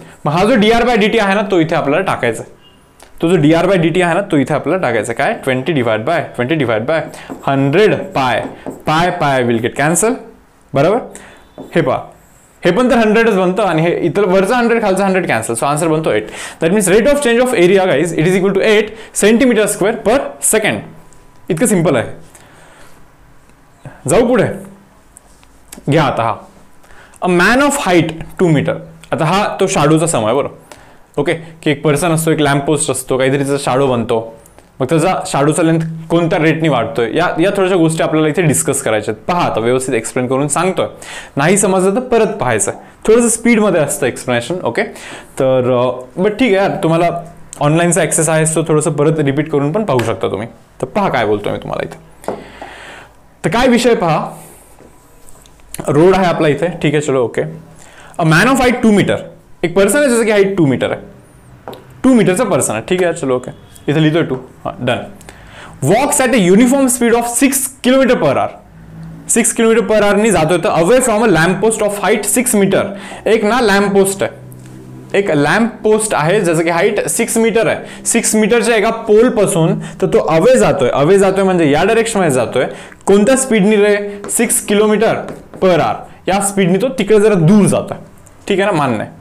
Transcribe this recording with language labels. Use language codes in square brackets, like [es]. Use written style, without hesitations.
[mr] मग हा जो dr बाय dt आहे ना तो इथे आपल्याला टाकायचा आहे. तो जो dr बाय dt आहे ना तो इथे आपल्याला टाकायचा. [en] काय 20 divide by 100 pi will get cancel, बरोबर. [mr] हे पहा हे पण तर 100च बनतं आणि हे इथं वरचा 100 खालचा 100 कॅन्सल. सो आन्सर बनतो 8. [en] That means rate of change of area guys it is equal to 8 centimetre square per second. [mr] इतकं सिंपल आहे. जाऊ पुढे. घ्या आता हा [en] A man of height 2 metre. [mr] आता हा तो शाडोचा सम आहे, बरोबर. ओके, की एक पर्सन असतो, एक लॅम्प पोस्ट असतो, काहीतरी त्याचा शाडो बनतो. मग त्याचा शाडोचा लेंथ कोणत्या रेटनी वाढतोय या थोड्याशा गोष्टी आपल्याला इथे डिस्कस करायच्या आहेत. पहा आता व्यवस्थित एक्सप्लेन करून सांगतोय. नाही समजलं तर परत पाहायचं. थोडंसं स्पीडमध्ये असतं एक्सप्लेनेशन. ओके, तर बट ठीक आहे यार, तुम्हाला ऑनलाईनचा ॲक्सेस आहे तो थोडंसं परत रिपीट करून पण पाहू शकता तुम्ही. तर पहा काय बोलतोय मी तुम्हाला इथे. तर काय विषय पहा, रोड आहे आपला इथे, ठीक आहे, चलो okay. [en] a man of height 2 metre, [mr] एक पर्सन आहे जसं की हाईट 2 मीटर आहे, 2 मीटरचा पर्सन आहे, ठीक आहे, चलो ओके. इथे लिहितोय 2, हां done. [en] Walks at a uniform speed of 6 kilometre per hour. 6 kilometre per आवरनी [mr] जातोय तर [en] Away from a lamp post of height 6 metre. [mr] एक ना लॅम्प पोस्ट आहे, एक लॅम्प पोस्ट आहे ज्याचं की हाईट 6 मीटर आहे. 6 मीटरच्या एका पोल पासून तर तो अवे जातोय म्हणजे या डायरेक्शनमध्ये जातोय. कोणत्या स्पीडनी रे? 6 किलोमीटर पर आवर. या स्पीडनी तो तिकडे जरा दूर जातोय, ठीक आहे ना, मान्य आहे.